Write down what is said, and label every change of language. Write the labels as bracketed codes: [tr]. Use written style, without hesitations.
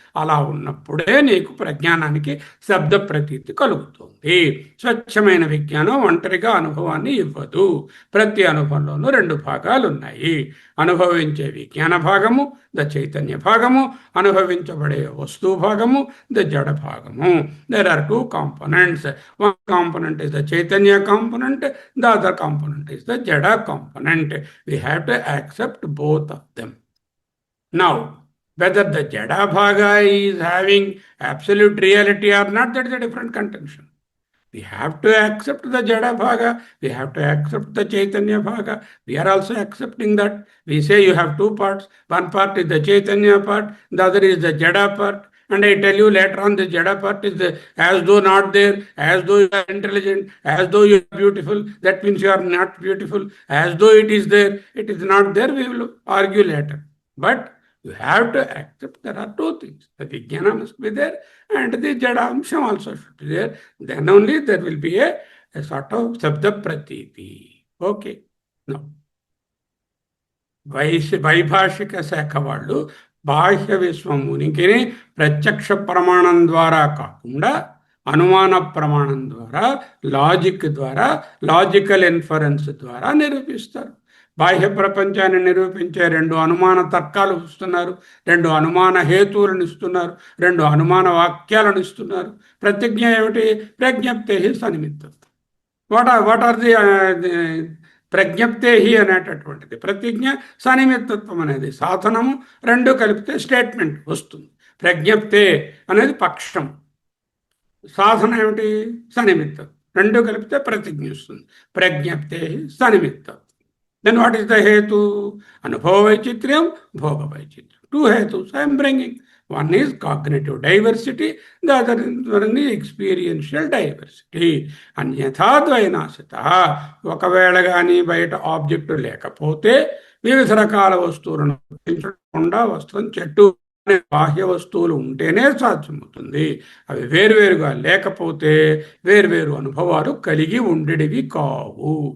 [te] అలా ఉన్నప్పుడే నీకు ప్రజ్ఞానానికి శబ్ద ప్రతీతి కలుగుతుంది. స్వచ్ఛమైన విజ్ఞానం ఒంటరిగా అనుభవాన్ని ఇవ్వదు. ప్రతి అనుభవంలోనూ రెండు భాగాలు ఉన్నాయి. అనుభవించే విజ్ఞాన భాగము, ద చైతన్య భాగము, అనుభవించబడే వస్తువు భాగము, ద జడ భాగము. [en] There are two components. One component is the Chaitanya component, the other component is the Jada component. We have to accept both of them. Now, whether the Jada Bhaga is having absolute reality or not, that is a different contention. We have to accept the Jada Bhaga, we have to accept the Chaitanya Bhaga. We are also accepting that. We say you have two parts. One part is the Chaitanya part, the other is the Jada part. And I tell you later on, the Jada part is as though not there, as though you are intelligent, as though you are beautiful. That means you are not beautiful. As though it is there, it is not there. We will argue later. But you have to accept there are two things. The Vijnana must be there and the Jada Amsham also should be there. Then only there will be a sort of Sabda Pratiti. Okay. [te] Now, వైభాషిక శాఖ వాళ్ళు బాహ్య విశ్వం ఉనికిని ప్రత్యక్ష ప్రమాణం ద్వారా కాకుండా అనుమాన ప్రమాణం ద్వారా, లాజిక్ ద్వారా, లాజికల్ ఇన్ఫరెన్స్ ద్వారా నిరూపిస్తారు. బాహ్య ప్రపంచాన్ని నిరూపించే రెండు అనుమాన తర్కాలు ఇస్తున్నారు, రెండు అనుమాన హేతువులను ఇస్తున్నారు, రెండు అనుమాన వాక్యాలను ఇస్తున్నారు. ప్రతిజ్ఞ ఏమిటి? ప్రజ్ఞప్తే సనిమిత్తత్వం. [en] what are the [te] ప్రజ్ఞప్తే అనేటటువంటిది ప్రతిజ్ఞ, సనిమిత్తత్వం అనేది సాధనము. రెండు కలిపితే స్టేట్మెంట్ వస్తుంది. ప్రజ్ఞప్తే అనేది పక్షం, సాధన ఏమిటి? సనిమిత్తత్వం. రెండు కలిపితే ప్రతిజ్ఞ వస్తుంది. ప్రజ్ఞప్తే సనిమిత్తత్వం. [en] Then what is the hetu? Anubhava Vaichitriam, Bhoga Vaichitriam. Two hetus I am bringing. One is cognitive diversity, the other one is experiential diversity. [sa] అన్యథాద్వైనాశిత. [te] ఒకవేళ కానీ బయట ఆబ్జెక్టు లేకపోతే వివిధ రకాల వస్తువులను గుర్తించకుండా వస్తువుని చెట్టు అనే బాహ్య వస్తువులు ఉంటేనే సాధ్యమవుతుంది. అవి వేరువేరుగా లేకపోతే వేరువేరు అనుభవాలు కలిగి ఉండేవి కావు.